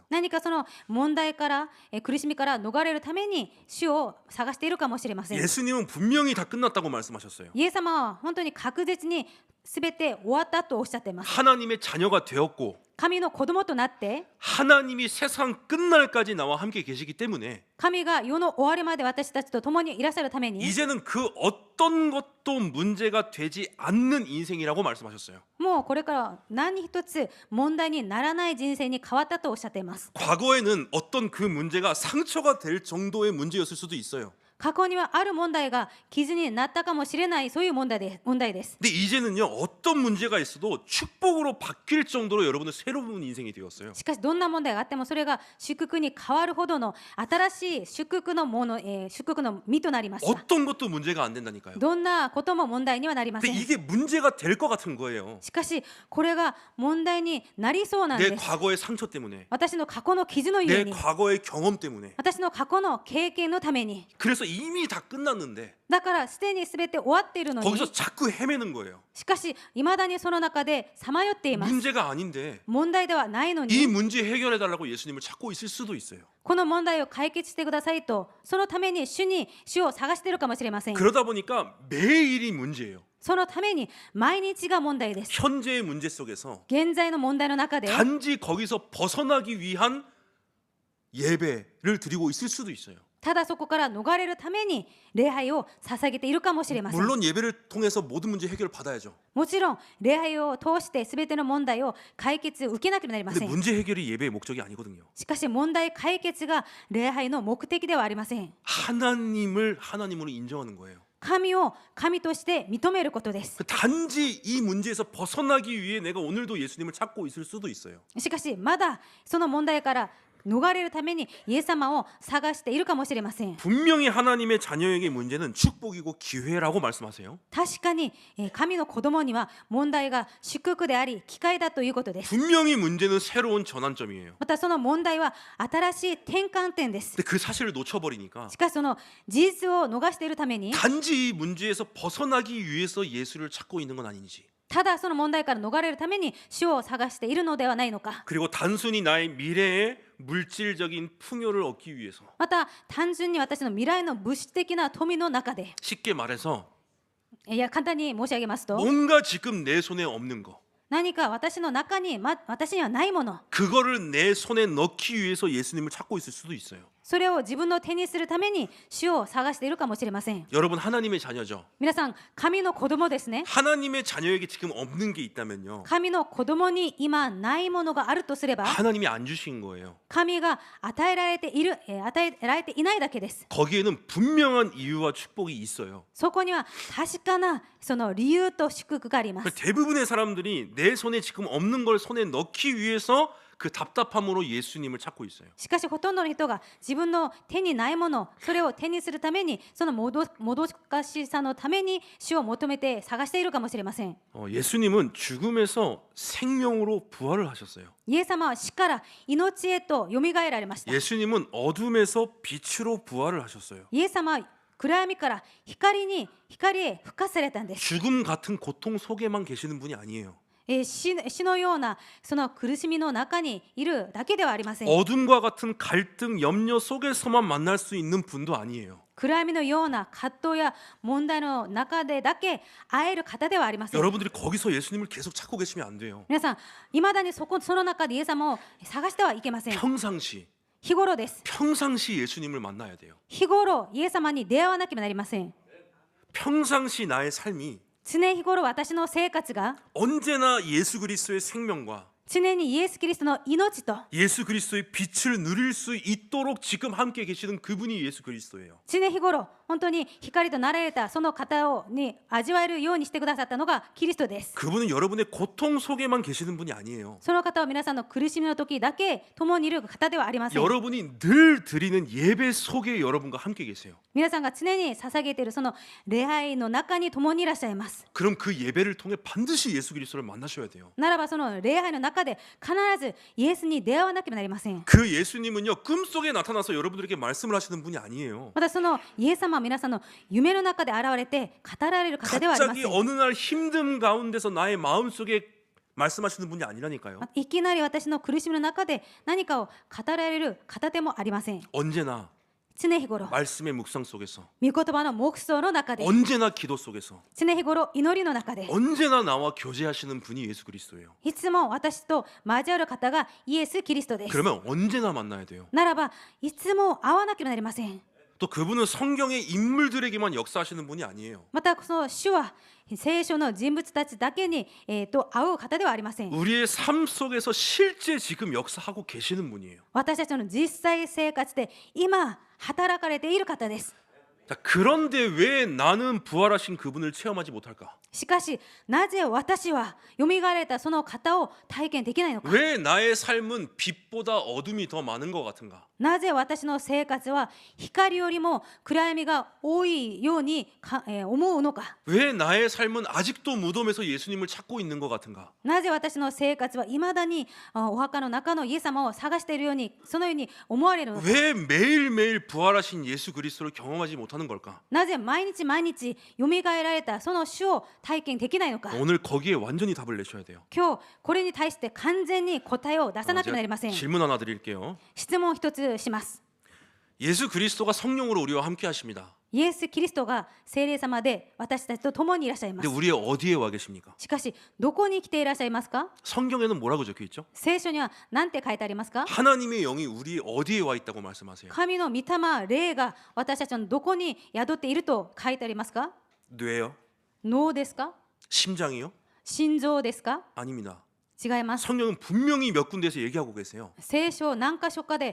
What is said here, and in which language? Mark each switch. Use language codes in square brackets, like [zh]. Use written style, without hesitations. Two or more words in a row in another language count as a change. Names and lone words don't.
[ja] 何かその問題から苦しみから逃れるために主を探しているかもしれません。 [ko] 예수님은 분명히 다 끝났다고 말씀하셨어요. [ja] イエス様は本当に確実に全て終わったとおっしゃっています。 [ko] 하나님의 자녀가 되었고 [ja] 神の子供となって、 [ko] 하나님이 세상 끝날까지 나와 함께 계시기 때문에 [ja] 神が世の終わりまで私たちと共にいらっしゃるために、 [ko] 이제는 그 어떤 것도 문제가 되지 않는 인생이라고 말씀하셨어요. [ja] もうこれから何一つ問題にならない人生に変わったとおっしゃっています。 [ko] 과거에는 어떤 그 문제가 상처가 될 정도의 문제였을 수도 있어요. [ja] 過去にはある問題が傷になったかもしれない、そういう問題です。 [ko] 근데 이제는요, 어떤 문제가 있어도 축복으로 바뀔 정도로 여러분의 새로운 인생이 되었어요. [ja] しかしどんな問題があってもそれが祝福に変わるほどの新しい祝福の祝福の実となりました。 [ko] 어떤 것도 문제가 안 된다니까요. [ja] どんなことも問題にはなりませ [ko] 근데 [ja] ん。 [ko] 이게 문제가 될 것 같은 거예요. [ja] しかしこれが問題になりそうなん [ko] 내 [ja] です。 [ko] 과거의 상처 때문에, [ja] 私の過去の傷のゆ [ko] 내 [ja] えに、 [ko] 과거의 경험 때문에. [ja] 私の過去の経験のために。 [ko] 그래서 이미 다 끝났는데 [ja] だからすでに全て終わっているのに、 [ko] 거기서 자꾸 헤매는 거예요. [ja] しかし未だにその中でさまよっています。 [ko] 문제가 아닌데 [ja] 問題ではないの [ko] 이 [ja] に、 [ko] 문제 해결해 달라고 예수님을 찾고 있을 수도 있어요. [ja] この問題を解決してくださいと、そのために主を探しているかもしれません。 [ko] 그러다 보니까 매일이 문제예요. [ja] そのために毎日が問題です。 [ko] 현재의 문제 속에서 [ja] 現在の問題の中で、 [ko] 단지 거기서 벗어나기 위한 예배를 드리고 있을 수도 있어요. [ja] ただそこから逃れるために礼拝を捧げているかもしれません。 [ko] 물론 예배를 통해서 모든 문제 해결을 받아야죠. [ja] もちろん礼拝を通して全ての問題を解決受けなければなりま [ko] 근데 [ja] せん。 [ko] 문제 해결이 예배의 목적이 아니거든요. [ja] しかし問題解決が礼拝の目的ではありません。 [ko] 하나님을 하나님으로 인정하는 거예요. [ja] 神を神として認めることです。 [ko] 단지 이 문제에서 벗어나기 위해 내가 오늘도 예수님을 찾고 있을 수도 있어요. [ja] しかしまだその問題から逃れるためにイエス様を探しているかもしれません。 [ko] 분명히 하나님의 자녀에게 문제는 축복이고 기회라고 말씀하세요. [ja] 確かに神の子供には問題が祝福であり機会だということです。 [ko] 분명히 문제는 새로운 전환점이에요. [ja] またその問題は新しい転換点です。 [ko] 근데 그 사실을 놓쳐버리니까 [ja] しかしその事実を逃しているために [ko] 단지 이 문제에서 벗어나기 위해서 예수를 찾고 있는 건 아닌지, [ja] ただその問題から逃れるために主を探しているのではないのか、 [ko] 그리고 단순히 나의 미래의 물질적인 풍요를 얻기 위해서, [ja] また単純に私の未来の物質的な富の中で、 [ko] 쉽게 말해서 [ja] いや簡単に申し上げますと、 [ko] 뭔가 지금 내 손에 없는 거, [ja] 何か私の中に、私にはないもの、 [ko] 그거를 내 손에 넣기 위해서 예수님을 찾고 있을 수도 있어요. [ja] それを自分の手にするために主を探しているかもしれません。 [ko] 여러분 하나님의 자녀죠. [ja] 皆さん神の子供ですね。 [ko] 하나님의 자녀에게 지금 없는 게 있다면요, [ja] 神の子供に今ないものがあるとすれば、 [ko] 하나님이 안 주신 거예요. [ja] 神が与えられている、与えられていないだけです。 [ko] 거기에는 분명한 이유와 축복이 있어요. [ja] そこには確かなその理由と祝福があります。 [ko] 대부분의 사람들이 내 손에 지금 없는 걸 손에 넣기 위해서 그 답답함으로 예수님을 찾고 있어요. [ja] しかしほとんどの人が自分の手にないもの、それを手にするために、そのもどかしさのために主を求めて探しているかもしれません。 [ko] 예수님은 죽음에서 생명으로 부활을 하셨어요. [ja] イエス様は死から命へとよみがえられました。 [ko] 예수님은 어둠에서 빛으로 부활을 하셨어요. [ja] イエス様は暗闇から光へ復活されたんです。 [ko] 죽음 같은 고통 속에만 계시는 분이 아니에요. [ja] 死のようなその苦しみの中にいるだけではありません。 [ko] 어둠과 같은 갈등, 염려 속에서만 만날 수 있는 분도 아니에요. [ja] 暗闇のような葛藤や問題の中でだけ会える方ではありません。 [ko] 여러분들이 거기서 예수님을 계속 찾고 계시면 안 돼요. [ja] 皆さん、いまだにその中でイエス様を探してはいけません。 [ko] 평상시 [ja] 日頃です。 [ko] 평상시 예수님을 만나야 돼요. [ja] 日頃イエス様に出会わなければなりません。 [ko] 평상시 나의 삶이 [ja] 常日頃私の生活が [ko] 언제나 예수 그리스도의 생명과 [ja] 常にイエス・キリストの命と [ko] 예수 그리스도의 빛을 누릴 수 있도록 지금 함께 계시는 그분이 예수 그리스도예요. [ja] 常日頃本当に光となられたその方に味わえるようにしてくださったのがキリストです。 [ko] 그분은 여러분의 고통 속에만 계시는 분이 아니에요. [ja] その方は皆さんの苦しみの時だけ共にいる方ではありません。 [ko] 여러분이 늘 드리는 예배 속에 여러분과 함께 계세요. [ja] 皆さんが常に捧げているその礼拝の中に共にいらっしゃいます。 [ko] 그럼 그 예배를 통해 반드시 예수 그리스도를 만나셔야 돼요. [ja] ならばその礼拝の中で必ずイエスに出会わなければなりません。 [ko] 그 예수님은요, 꿈속에 나타나서 여러분들에게 말씀을 하시는 분이 아니에요. [ja] またそのイエス様は皆さんの夢の中で現れて語られる方ではありませ [ko] 갑자기 [ja] ん。 [ko] 어느 날 힘듦 가운데서 나의 마음속에 말씀하시는 분이 아니라니까요. [ja] いきなり私の苦しみの中で何かを語られる方でもありません。 [ko] 언제나 [ja] 常日頃 [ko] 말씀의 묵상 속에서, [ja] 御言葉の黙想の中で、 [ko] 언제나 기도 속에서, [ja] 常日頃祈りの中で、 [ko] 언제나 나와 교제하시는 분이 예수 그리스도예요. [ja] いつも私と交わる方がイエス・キリストです。 [ko] 그러면 언제나 만나야 돼요. [ja] ならばいつも会わなければなりません。 [ko] 또 그분은 성경의 인물들에게만 역사하시는 분이 아니에요. [ja] またその主は聖書の人物たちだけに、会う方ではありません。 [ko] 우리의 삶 속에서 실제 지금 역사하고 계시는 분이에요. [ja] 私たちの実際生活で今働かれている方です。 [ko] 자, 그런데 왜 나는 부활하신 그분을 체험하지 못할까? [ja] しかしなぜ私はよみがえられたその方を体験できないのか。 [ko] 왜 나의 삶은 빛보다 어둠이 더 많은 것 같은가? [ja] なぜ私の生活は光よりも暗闇が多いように思うのか。 [ko] 왜 나의 삶은 아직도 무덤에서 예수님을 찾고 있는 것 같은가? [ja] なぜ私の生活はいまだにお墓の中のイエス様を探しているように、そのように思われるのか。 [ko] 왜 매일매일 부활하신 예수 그리스도를 경험하지 못하는 걸까? [ja] なぜ毎日毎日よみがえられたその主を体験できないのか。 [ko] 오늘 거기에 완전히 답을 내셔야 돼요. [ja] 今日これに対して完全に答えを出さなければなりません。 [ko] 질문 하나 드릴게요. [ja] 質問一つします。 [ko] 예수 그리스도가 성령으로 우리와 함께 하십니다. [ja] イエス・キリストが聖霊様で私たちと共にいらっしゃいま [ko] 근데 [ja] す。 [ko] 우리 어디에 와 계십니까? [ja] しかしどこに来ていらっしゃいますか。 [ko] 성경에는 뭐라고 적혀 있죠? [ja] 聖書には何て書いてありますか。 [ko] 하나님의 영이 우리 어디에 와 있다고 말씀하세요? [ja] 神の御霊、霊が私たちのどこに宿っていると書いてありますか。 [ko] 뇌요? [ja] 脳ですか。 [ko] 심장이요? [ja] 心臓ですか。 [ko] 아닙니다. [ja] 違います。 [ko] 성령은 분명히 몇 군데에서 얘기하고 계세요.